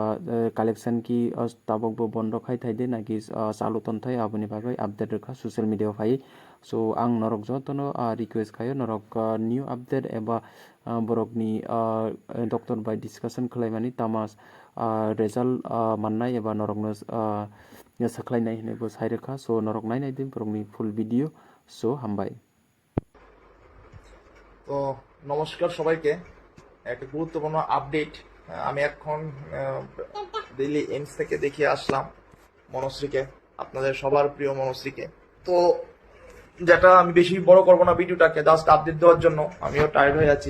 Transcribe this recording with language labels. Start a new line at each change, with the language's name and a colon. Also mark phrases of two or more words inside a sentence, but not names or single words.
Kok Borok: collection ki tabok bo bondo khai thaide naki salu tonthai aboni bagai update rekha
English: social media
Kok Borok: phai so ang norok jotono request khayo norok
English: new update
Kok Borok: eba borok ni doctor by discussion khlaimani tamas result mannai eba norok no saklainai hinai bo sai rekha so norok nainai din borok ni
English: full video
Kok Borok: so hambai।
Bangla: তো নমস্কার সবাইকে। একটা গুরুত্বপূর্ণ আপডেট আমি এখন দিল্লি এইমস থেকে দেখিয়ে আসলাম মনশ্রীকে, আপনাদের সবার প্রিয় মনশ্রীকে। তো যেটা আমি বেশি বড় করবো না ভিডিওটাকে,
English: just update
Bangla: দেওয়ার জন্য, আমিও টায়ার্ড হয়ে আছি।